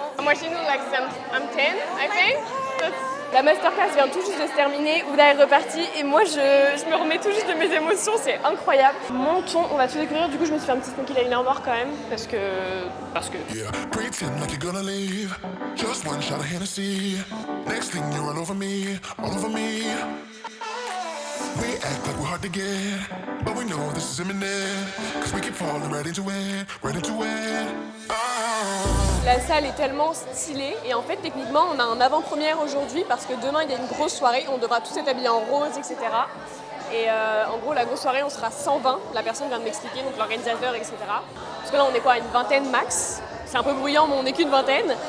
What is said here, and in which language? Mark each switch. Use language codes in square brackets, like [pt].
[en] I'm watching like I'm 10, I think. [fr] La masterclass vient tout juste de se terminer, Huda est repartie et moi je me remets tout juste de mes émotions, c'est incroyable. Mon ton, on va tout découvrir, du coup je me suis fait un petit smoky liner noir quand même, parce que... [en] Yeah, pretend like you're gonna leave. Just one shot of Hennessy. Next thing you're all over me, all over me. We act like we're hard to get, but we know this is imminent. Cause we keep falling right into it, right into it. Oh. [fr] La salle est tellement stylée et en fait techniquement on a un avant-première aujourd'hui parce que demain il y a une grosse soirée, on devra tous être habillés en rose, etc. Et en gros la grosse soirée on sera 120, la personne vient de m'expliquer, donc l'organisateur, etc. Parce que là on est quoi, une vingtaine max. C'est un peu bruyant mais on n'est qu'une vingtaine.